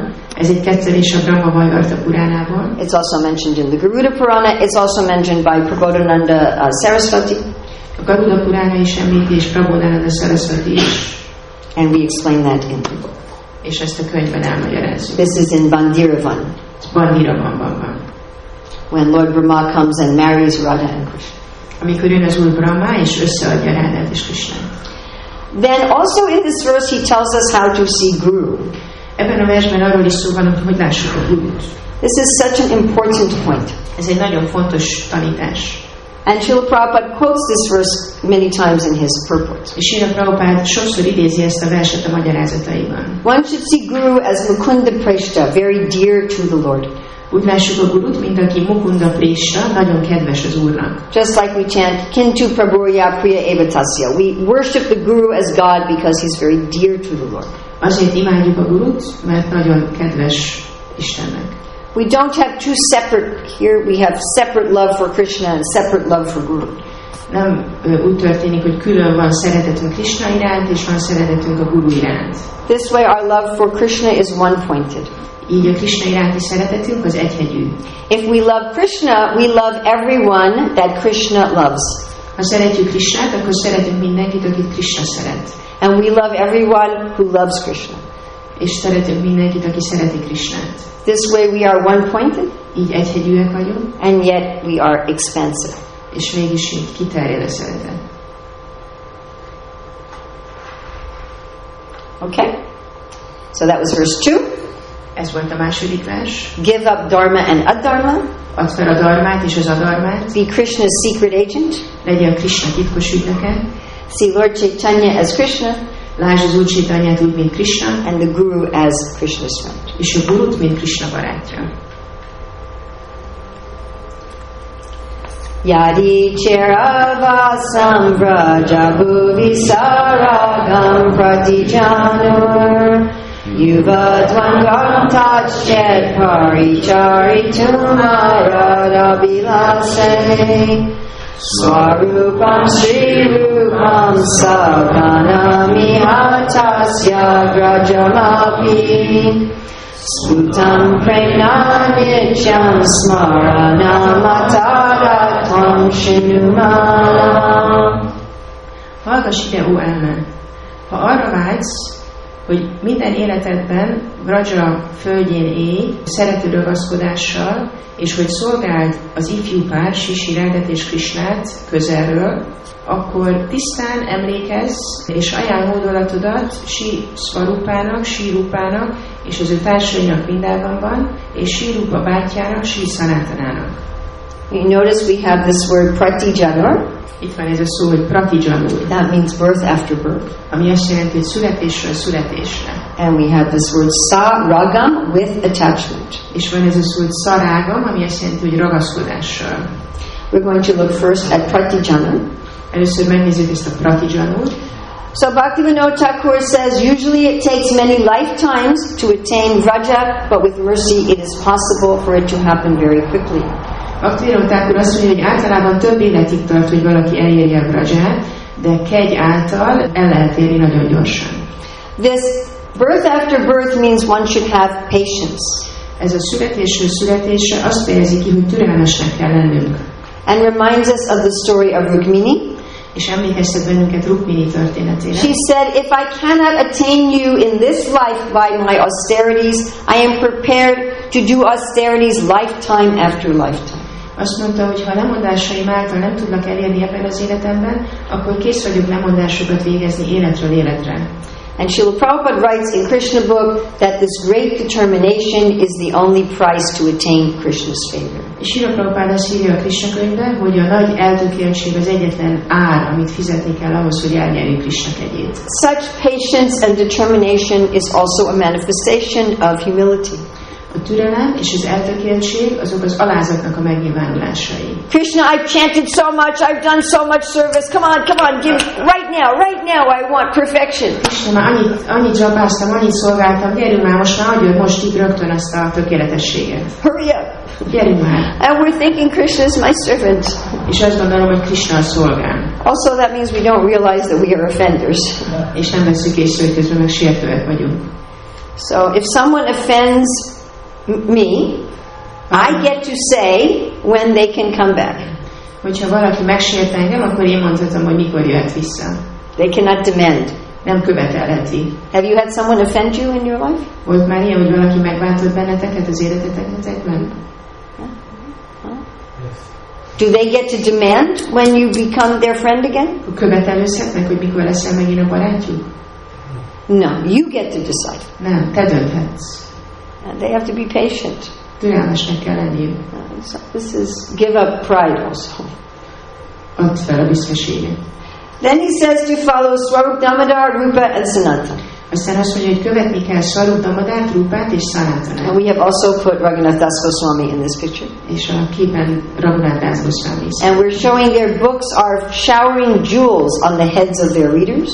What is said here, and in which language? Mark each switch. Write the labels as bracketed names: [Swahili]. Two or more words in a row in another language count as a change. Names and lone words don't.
[Hungarian] Ez egy kettelés a Brahma Vaivarta Puránából. [English] It's also mentioned in the Garuda Purana. It's also mentioned by Prabodhananda Saraswati. [Hungarian] A Garuda Purána is említi, és Prabodhananda Saraswati is. [English] And we explain that in the book. [Hungarian] És ezt a könyvben elmagyarázzuk. [English] This is in Bandiravan, [Hungarian] Bandiravanban van. [English] when Lord Brahma comes and marries Radha and Krishna. [Hungarian] Amikor jön az Úr Brahma, és összeadja Rádát és Krishnát. [English] Then also in this verse he tells us how to see Guru. [Hungarian] Ebben a versben arról is szó van, hogy lássuk a Gurut. [English] This is such an important point. [Hungarian] Ez egy nagyon fontos tanítás. [English] And Srila Prabhupada quotes this verse many times in his purport. [Hungarian] És Srila Prabhupada sokszor idézi ezt a verset a magyarázataiban. [English] One should see Guru as [Sanskrit] Mukunda Preshta, [English] very dear to the Lord. [Hungarian] Úgy lássuk a gurut, mint aki [Sanskrit] Mukunda Présra, [Hungarian] nagyon kedves az Úrnak. [English] Just like we chant, [Sanskrit] Kintu Prabhurya Priya Evatasya. [English] We worship the Guru as God because he's very dear to the Lord. [Hungarian] Azért imádjuk a gurut, mert nagyon kedves Istennek. [English] We don't have two separate, here we have separate love for Krishna and separate love for Guru. [Hungarian] Nem úgy történik, hogy külön van szeretetünk Krishna iránt, és van szeretetünk a Guru iránt. [English] This way our love for Krishna is one-pointed. [Hungarian] Így a Krishna iránti szeretetünk az egyhegyű. [English] If we love Krishna, we love everyone that Krishna loves. [Hungarian] Ha szeretjük Krishnát, akkor szeretünk mindenkit, akit Krishna szeret. [English] And we love everyone who loves Krishna. [Hungarian] És szeretünk mindenkit, aki szereti Krishnát. [English] This way we are one-pointed. [Hungarian] Így egyhegyűek vagyunk. [English] And yet we are expansive. [Hungarian] És mégis így kiterjed a szeretet. [English] Okay? So that was verse 2. [Hungarian] Ez volt a második vers. [English] Give up dharma and adharma. [Hungarian] Add fel a dharmát és az adharmát. [English] Be Krishna's secret agent. [Hungarian] Legyen Krishna titkos ügynöke. [English] See Lord Chaitanya as Krishna. [Hungarian] Lásd az Úr Chaitanyát úgy, mint Krishna. [English] And the Guru as Krishna's friend. [Hungarian] És a Gurut, mint Krishna barátja. [Sanskrit] Yadi Cheravasam Vraja Bhuvi Saragam Pratijanur Yuvadvangam Tajchet Parichari Tumarada Bilase Swarupam Sri Rupam Saganami Hatasya Grajamapi Sputam Prenanityam Smaranamatatvam Shinumana. [Hungarian] Hallgass ide, ó elme! Ha arra vágysz, hogy minden életedben Vraja földjén élj, szerető ragaszkodással, és hogy szolgáld az ifjú pár, Sisirádet és Krishnát közelről, akkor tisztán emlékezz, és ajánl hódolatodat Swarupának, Sirupának, és az ő társainak Vrindávanban, és Sirupa bátyjának, Sanatanának. [English] You notice we have this word Pratijanur. [Hungarian] Itt van ez a szó, hogy Pratijanur. [English] That means birth after birth. [Hungarian] Ami azt jelenti, hogy születésről születésre. [English] And we have this word Saragam with attachment. [Hungarian] És van ez a szó, hogy Sarágam, ami azt jelenti, hogy ragaszkodással. [English] We're going to look first at Pratijanur. [Hungarian] Először megnézzük ezt a Pratijanur. [English] So Bhaktivinoda Thakur says, usually it takes many lifetimes to attain Vraja, but with mercy it is possible for it to happen very quickly. [Hungarian] Bhaktivinoda Thakur azt mondja, hogy általában több életig tart, hogy valaki elérje a Vraját, de kegy által el lehet érni nagyon gyorsan. [English] This birth after birth means one should have patience. [Hungarian] Ez a születésről születésre azt fejezi ki, hogy türelmesnek kell lennünk. [English] And reminds us of the story of Rukmini. [Hungarian] És emlékeztet bennünket Rukmini történetére. [English] She said, if I cannot attain you in this life by my austerities, I am prepared to do austerities lifetime after lifetime. [Hungarian] Azt mondta, hogy ha lemondásaim által nem tudlak elérni ebben az életemben, akkor kész vagyok lemondásokat végezni életről életre. [English] And Srila Prabhupada writes in Krishna book that this great determination is the only price to attain Krishna's favor. [Hungarian] És Srila Prabhupada azt írja a Krishna könyvben, hogy a nagy eltökéltség az egyetlen ár, amit fizetni kell ahhoz, hogy elnyerjük Krishna kegyét. [English] Such patience and determination is also a manifestation of humility. [Hungarian] A türelem és az eltökéltség azok az alázatnak a megnyilvánulásai. [English] Krishna, I've chanted so much, I've done so much service. Come on, give right now I want perfection. [Hungarian] Krishna, már annyit zsabáztam, annyit szolgáltam, gyerünk már, most már adjad most itt rögtön azt a tökéletességet. [English] Hurry up. [Hungarian] Gyerünk már. [English] And we're thinking Krishna is my servant. [Hungarian] És azt gondolom, hogy Krishna a szolgál. [English] Also that means we don't realize that we are offenders. [Hungarian] És nem veszük észre, hogy közben meg sértőek vagyunk. [English] So if someone offends me, I get to say when they can come back. [Hungarian] Hogyha valaki megsért engem, akkor én mondhatom, hogy mikor jöhet vissza. [English] They cannot demand. [Hungarian] Nem követelheti. [English] Have you had someone offend you in your life? [Hungarian] Volt már ilyen, hogy valaki megbántott benneteket az életetekben? [English] Do they get to demand when you become their friend again? [Hungarian] Követelőzhetnek, hogy mikor leszel megint a barátjuk? [English] No, you get to decide. [Hungarian] Nem, te dönthetsz. [English] And they have to be patient. [Hungarian] Türelmesnek kell lenniük. [English] So this is give up pride also. [Hungarian] Add fel a büszkeséget. [English] Then he says to follow Swarup Damodar, Rupa and Sanatana. [Hungarian] Aztán azt mondja, hogy követni kell Swarup Damodarat, Rupát és Sanatanát. [English] And we have also put Raghunath Das Goswami in this picture. [Hungarian] És a képen Raghunath Das Goswami is. [English] And we're showing their books are showering jewels on the heads of their readers.